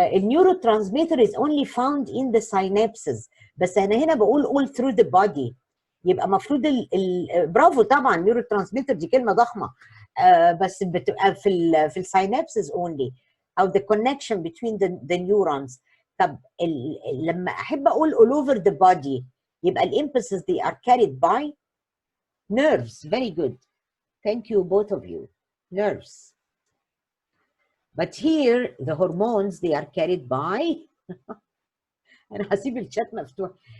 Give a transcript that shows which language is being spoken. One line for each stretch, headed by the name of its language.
English: Neurotransmitter is only found in the synapses.
Arabic: بس أنا هنا بقول
English: all through the body.
Arabic: يبقى المفروض برافو طبعا,
English: neurotransmitter
Arabic: دي كلمة ضخمة. بس بتبقى في السينابسز only.
English: أو the connection between the neurons.
Arabic: طب لما أحب أقول
English: all over the body,
Arabic: يبقى
English: impulses they are carried by nerves. Very good. Thank you, both of you. Nerves. But here, the hormones, they are carried by
Arabic: أنا هسيب الشات مفتوح.